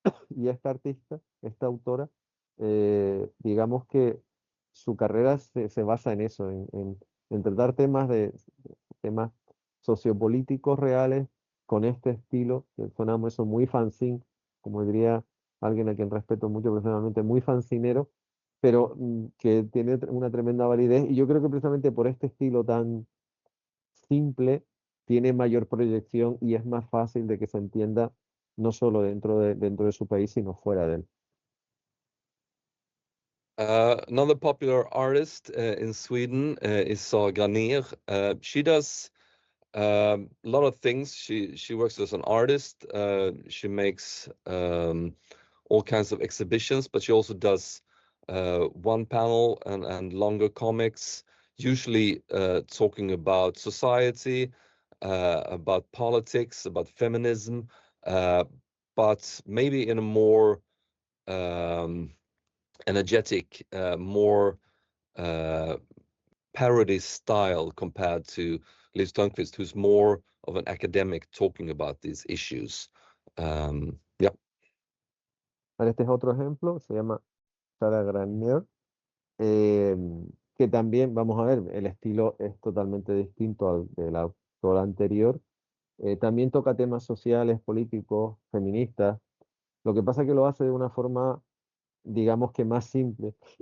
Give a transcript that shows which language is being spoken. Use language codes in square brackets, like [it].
[es] Y esta artista, esta autora, digamos que su carrera se basa en eso, en tratar temas sociopolíticos reales con este estilo, que suena eso muy fanzine, como diría alguien a quien respeto mucho personalmente, muy fancinero, pero que tiene una tremenda validez. Y yo creo que precisamente por este estilo tan simple, tiene mayor proyección y es más fácil de que se entienda no solo dentro de su país, sino fuera de él. [en] Another popular artist in Sweden is Saga Granér. She does a lot of things. She works as an artist. She makes all kinds of exhibitions, but she also does one panel and longer comics, usually talking about society, about politics, about feminism, but maybe in a more energetic, more parody style compared to Liv Strömquist, who's more of an academic talking about these issues. Yeah. [es] Este es otro ejemplo, se llama Sara Granier, eh, que también, vamos a ver, el estilo es totalmente distinto al del autor anterior. También toca temas sociales, políticos, feministas. Lo que pasa es que lo hace de una forma, digamos que más simple.